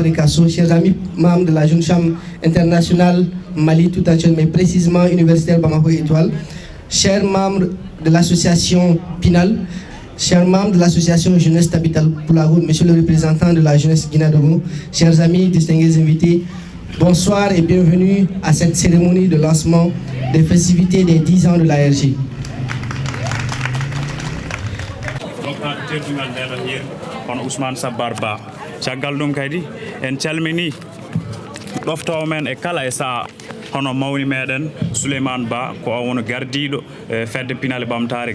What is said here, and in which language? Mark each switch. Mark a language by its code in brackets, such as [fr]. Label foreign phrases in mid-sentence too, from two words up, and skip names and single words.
[fr] de Casso, chers amis membres de la Jeune Chambre internationale Mali tout entier, mais précisément universitaire Bamako Étoile, chers membres de l'association Pinal, chers membres de l'association Jeunesse Tabital Poulago, monsieur le représentant de la jeunesse Guinée-Dogo, chers amis, distingués invités, bonsoir et bienvenue à cette cérémonie de lancement des festivités des 10 ans de l'ARG. [ff] Hono Ousmane Sabbar Ba caggal ɗum kadi en calmini ɗoftowo men e kala e saha hono mawni meɗen Souleymane Ba ko o woni gardiɗo fedde Pinal ɓamtare